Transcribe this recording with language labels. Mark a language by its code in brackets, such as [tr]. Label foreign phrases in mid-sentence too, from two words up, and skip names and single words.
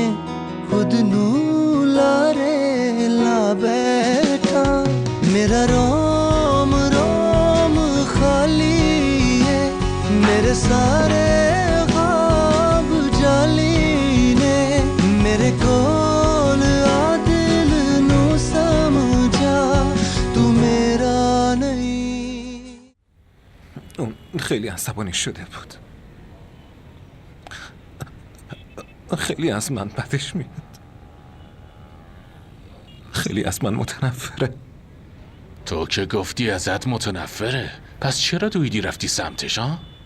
[pa] ਖੁਦ ਨੂ ਲਾਰੇ ਲਾ ਬੈਠਾ ਮੇਰਾ ਰੋਮ ਰੋਮ ਖਾਲੀ ਹੈ ਮੇਰੇ ਸਾਰੇ ਖ੍ਵਾਬ ਜਾਲੀ ਨੇ ਮੇਰੇ ਕੋਲ ਆ ਦਿਲ ਨੂ ਸਮਝਾ ਤੂ ਮੇਰਾ ਨਹੀਂ. [fa] اون خیلی عصبانی شده بود. خیلی از من بدش میاد. خیلی از من متنفره. تو که گفتی ازت متنفره، پس چرا دویدی رفتی سمتش ها؟